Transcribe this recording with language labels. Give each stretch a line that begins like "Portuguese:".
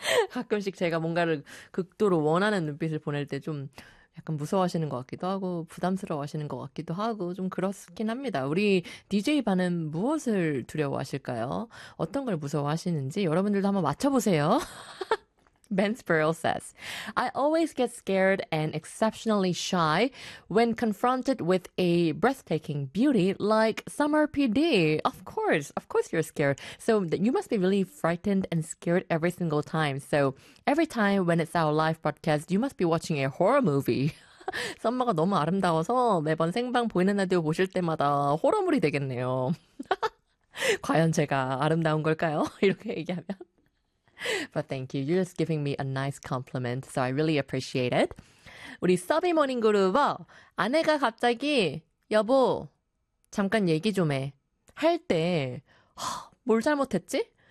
Korean: 가끔씩 제가 뭔가를 극도로 원하는 눈빛을 보낼 때좀 약간 무서워하시는 것 같기도 하고 부담스러워하시는 것 같기도 하고 좀 그렇긴 합니다. 우리 DJ 반은 무엇을 두려워하실까요? 어떤 걸 무서워하시는지 여러분들도 한번 맞춰보세요.
English: Ben Sparrow says, I always get scared and exceptionally shy when confronted with a breathtaking beauty like Summer PD. Of course you're scared. So you must be really frightened and scared every single time. So every time when it's our live broadcast, you must be watching a horror movie.
Korean: 썸머가 너무 아름다워서 매번 생방 보이는 라디오 보실 때마다 호러물이 되겠네요. 과연 제가 아름다운 걸까요? 이렇게 얘기하면.
English: But thank you. You're just giving me a nice compliment, so I really appreciate it.
Korean: 우리 서비 모닝 그룹어 아내가 갑자기 여보 잠깐 얘기 좀 해 할 때 뭘 잘못했지?